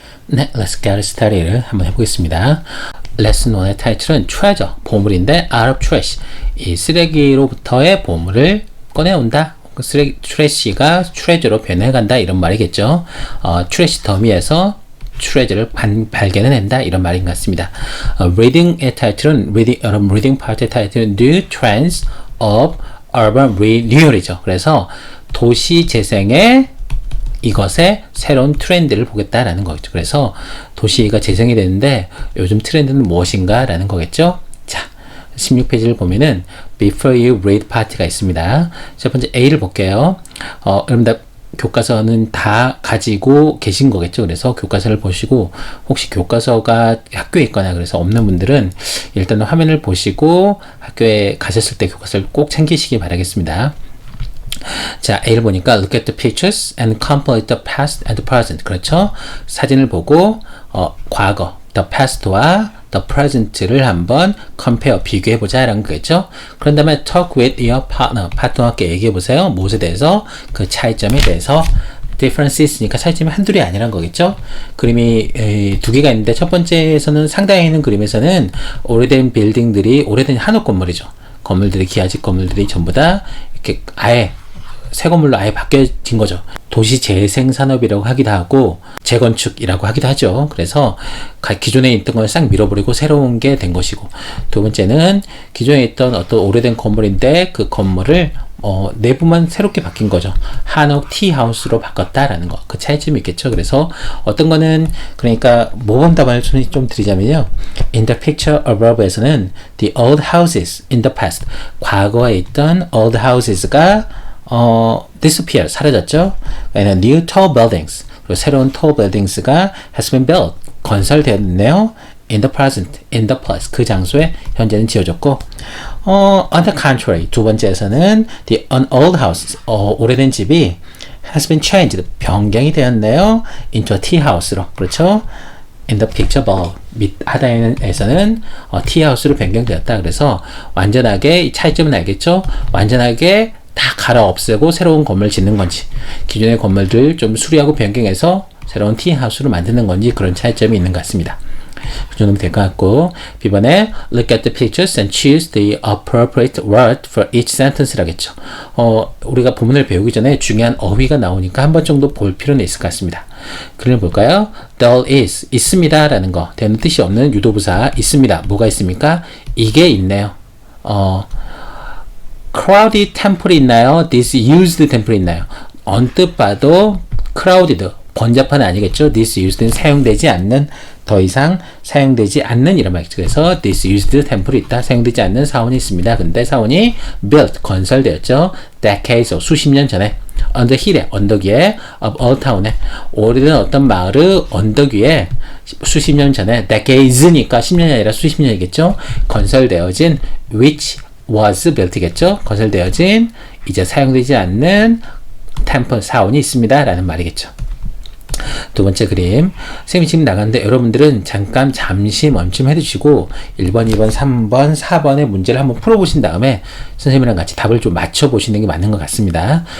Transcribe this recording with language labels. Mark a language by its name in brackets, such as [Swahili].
[Korean] 네, [English] Let's get started [Korean] 한번 해보겠습니다. 레슨 1의 타이틀은 treasure, 보물인데 out of trash, 이 쓰레기로부터의 보물을 꺼내온다. 트래시가 트레저로 변해간다 이런 말이겠죠. 트래시 더미에서 트레저를 발견해낸다 이런 말인 것 같습니다. reading의 타이틀은 여러분 reading 파트의 타이틀은 [English] New Trends of Urban Renewal [Korean] 이죠. 그래서 도시 재생의 이것의 새로운 트렌드를 보겠다라는 거겠죠. 그래서 도시가 재생이 되는데 요즘 트렌드는 무엇인가 라는 거겠죠. 자, 16페이지를 보면은 Before You Read 파트가 있습니다. 첫 번째 A를 볼게요. 여러분들 교과서는 다 가지고 계신 거겠죠. 그래서 교과서를 보시고 혹시 교과서가 학교에 있거나 그래서 없는 분들은 일단은 화면을 보시고 학교에 가셨을 때 교과서를 꼭 챙기시기 바라겠습니다. 자, A를 보니까 [English] look at the pictures and compare the past and the present. [Korean] 그렇죠? 사진을 보고 과거, the past와 the present를 한번 compare, 비교해보자 라는 거겠죠? 그런 다음에 [English] talk with your partner, [Korean] 파트너께 얘기해보세요. 무엇에 대해서? 그 차이점에 대해서. differences니까 차이점이 한둘이 아니란 거겠죠? 그림이 두 개가 있는데 첫 번째에서는 상단에 있는 그림에서는 오래된 빌딩들이, 오래된 한옥 건물이죠. 건물들이, 기아집 건물들이 전부 다 이렇게 아예 새 건물로 아예 바뀌어진 거죠. 도시 재생 산업이라고 하기도 하고 재건축이라고 하기도 하죠. 그래서 기존에 있던 걸 싹 밀어버리고 새로운 게 된 것이고, 두 번째는 기존에 있던 어떤 오래된 건물인데 그 건물을 내부만 새롭게 바뀐 거죠. 한옥 티하우스로 바꿨다라는 거. 그 차이점이 있겠죠. 그래서 어떤 거는, 그러니까 모범 답안을 좀 드리자면요. [English] In the picture above에서는 the old houses in the past, [Korean] 과거에 있던 [English] old houses가 disappear, [Korean] 사라졌죠. [English] and new tall buildings, [Korean] 그리고 새로운 [English] tall buildings가 has been built, [Korean] 건설되었네요. [English] in the present, in the place, [Korean] 그 장소에 현재는 지어졌고, [English] on the contrary, [Korean] 두 번째에서는 [English] an old house, [Korean] 오래된 집이 [English] has been changed, [Korean] 변경이 되었네요. [English] into a tea house로, [Korean] 그렇죠. [English] in the picture above, [Korean] 밑 하단에서는 [English] tea house로 [Korean] 변경되었다. 그래서 완전하게 이 차이점은 알겠죠. 완전하게 다 갈아 없애고 새로운 건물 짓는 건지, 기존의 건물들 좀 수리하고 변경해서 새로운 티하우스로 만드는 건지, 그런 차이점이 있는 것 같습니다. 그 정도면 될 것 같고, B번에 [English] look at the pictures and choose the appropriate word for each sentence라겠죠. [Korean] 우리가 본문을 배우기 전에 중요한 어휘가 나오니까 한 번 정도 볼 필요는 있을 것 같습니다. 그걸 볼까요? There is, 있습니다 라는 거, 되는 뜻이 없는 유도부사 있습니다. 뭐가 있습니까? 이게 있네요. crowded temple이 있나요? disused temple이 있나요? 언뜻 봐도 crowded, 번잡한 아니겠죠? disused는 사용되지 않는, 더 이상 사용되지 않는 이런 말이죠. 그래서 disused temple이 있다. 사용되지 않는 사원이 있습니다. 근데 사원이 built, 건설되었죠. decades, 수십 년 전에. on the hill에 언덕 위에 of old town에 오래된 어떤 마을의 언덕 위에 수십 년 전에 decades니까 10년이 아니라 수십 년이겠죠. 건설되어진 [English] which was built [Korean] 겠죠. 건설되어진 이제 사용되지 않는 템플 사원이 있습니다 라는 말이겠죠. 두 번째 그림. 선생님이 지금 나갔는데 여러분들은 잠시 멈춤해 주시고 1번, 2번, 3번, 4번의 문제를 한번 풀어보신 다음에 선생님이랑 같이 답을 좀 맞춰보시는 게 맞는 것 같습니다.